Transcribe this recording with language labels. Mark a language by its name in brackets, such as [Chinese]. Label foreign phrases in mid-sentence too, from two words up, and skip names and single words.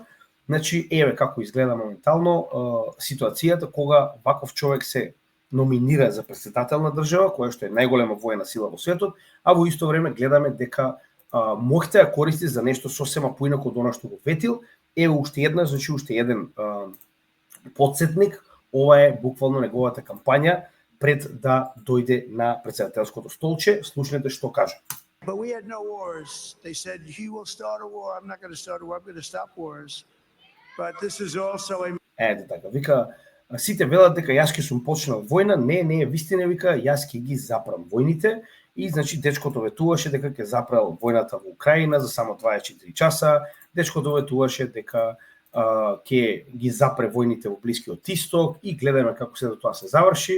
[Macedonian] Значи, еве како изгледа моментално ситуацијата кога ваков човек се номинира за председател на држава, која што е најголема војна сила во светот, а во исто време гледаме дека можете ја користи за нешто сосема поинако од она што го ветил. Еве уште една, значи уште еден подсетник, ова е буквално неговата кампања пред да дојде на председателското столче. Слушнете што кажа. [English] But we had no wars. They said, he will start a war. I'm not going to start a war. I'm going to stop wars. But this is also a... [Macedonian] Ете така, вика, сите велат дека јас ќе сум почнал војна, не е вистина, вика, јас ќе ги запрам војните. И значи дечкото ветуваше дека ќе запрал војната во Украина за само 24 часа. Дечкото ветуваше дека ќе ги запре војните во Блискиот Исток и гледаме како се тоа се заврши.